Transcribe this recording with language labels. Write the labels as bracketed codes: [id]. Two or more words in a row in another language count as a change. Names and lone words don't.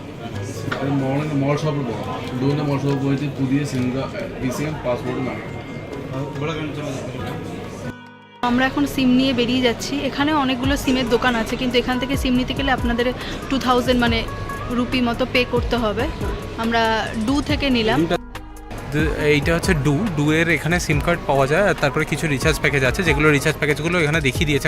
[ml] അത് മോൾ ഷോപ്പിൽ പോകാം. ഡൂവിൻ്റെ മോൾ ഷോപ്പിൽ പോയിട്ട് പുതിയ വിസയും പാസ്പോർട്ടും വേണം. ഇവിടെ [bn] আমরা এখন সিম নিয়ে বেরিয়ে যাচ্ছি। এখানে অনেকগুলো সিমের দোকান আছে, কিন্তু এখান থেকে সিম নিতে গেলে আপনাদের 2000 মানে রুপি মতো পে করতে হবে। আমরা ডু থেকে নিলাম। এইটা হচ্ছে ডু এর এখানে [en] SIM card [bn] পাওয়া যায়, আর তারপরে কিছু [en] recharge package [bn] আছে, যেগুলো রিচার্জ প্যাকেজগুলো এখানে দেখিয়ে দিয়েছে।